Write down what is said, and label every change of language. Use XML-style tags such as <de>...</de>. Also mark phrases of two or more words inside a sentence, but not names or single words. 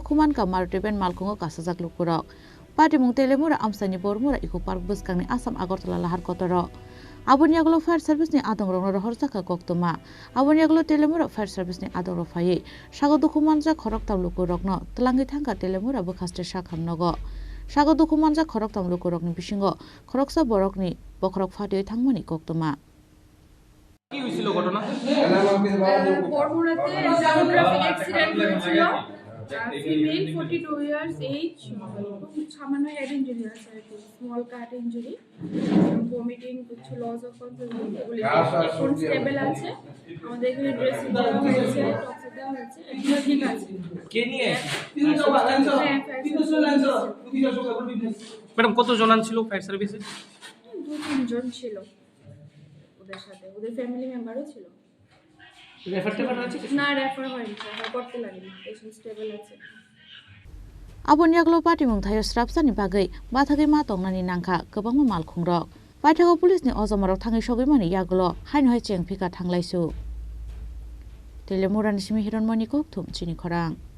<trp>kuman ka Martiben malkhung o kasajak lukurok patimung telemura amsani bormura eco park buskangni Assam Agartala lahar kotoro Abonyaglo</trp> <en>fire service</en> <trp>ni adong rong horjaka koktoma Abonyaglo telemura</trp> <en>fire service</en> <trp>ni adong rofai sagotu kuman ja khorok tam lukurokno tlangi thangka telemura bukhaste shakhamnago sagotu kuman ja khorok tam lukurokni bisingo khoroksa borokni bokrok phatioi thangmani koktoma</trp> <bn>কি হয়েছিল ঘটনা বড়মুড়াতে</bn> <en>traffic accident</en> <bn>হয়েছিল</bn> <en>Female, 42 years age,</en> <bn>সামান্য</bn> <en>head injury</en> <bn>আছে আর কি,</bn> <en>small cut injury, vomiting, কিছু loss of consciousness,</en> <bn>এগুলি এখন স্টেবল আছে। আমাদের এখানে ড্রেসিং দেওয়া হয়েছে, টক্সিক দেওয়া হয়েছে, এগুলো ঠিক আছে। কে নিয়ে ম্যাডাম কত জন ছিল</bn> <en>fire service?</en> <bn>2-3 জন ছিল ওদের সাথে, ওদের</bn> <en>family member</en> <bn>ছিল। না, রেফার হয়নি, রেফার করতে লাগেনি,</bn> <en>patient stable</en> <bn>আছে।</bn> <trp>Abon yaklo party mung thayo strapsani bagai bathagi ma tongnani nangkha gobangma malkhungrok paithago police ni ojomarok thangi sogimani yaklo hain hoi cheng phika thanglaisu telemurani simi hironmoni kok thum chini khorang</trp>